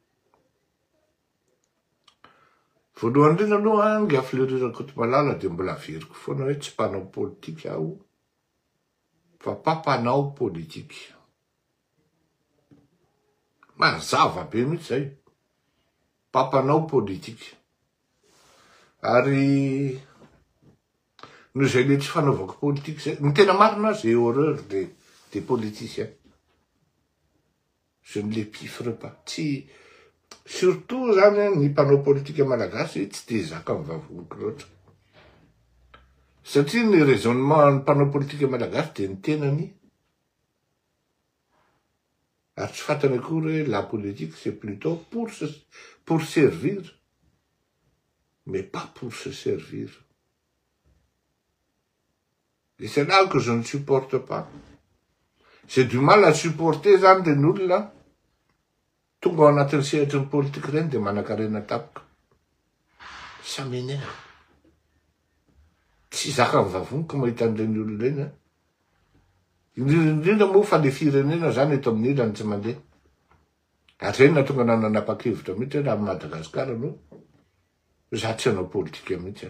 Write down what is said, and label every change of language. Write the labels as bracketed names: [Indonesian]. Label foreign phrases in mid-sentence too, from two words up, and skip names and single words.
[Malagasy] Voalohany indrindra aloha ny affleurirako eto Malala de mbola averiko foana hoe tsy mpanao politika aho fa mpampanao politika. Mazava be mihitsy zay. Mpampanao politika. Ary noho izay le tsy fanaovako politika zay, ny tena marina [French] j'ai horreur des politiciens. Je ne les pifre pas. [Malagasy] Tsy surtout zany ny mpanao politika malagasy tsy de zaka amin'ny vavoniko loatra. Satria ny raisonnement ny mpanao politika malagasy de ny tenany ary tsy fantany akory hoe [French] la politique c'est plutôt pour servir mais pas pour se servir. Et c'est là que je ne supporte pas. J'ai du mal à supporter [Malagasy] zany reny olona tonga ao anatin'ny sehatry ny politika reny de manan-karena tapoka. [French] Ça m'énerve. [Malagasy] Tsy zaka amin'ny vavoniko mahita an'ireny olona reny. Indrindra moa fa le firenena zany eto amin'ny ilany tsy mandeha. Ary reny na tonga nanapa-kevitra mihitsy raha Madagasikara no za tsy hanao politika mihitsy.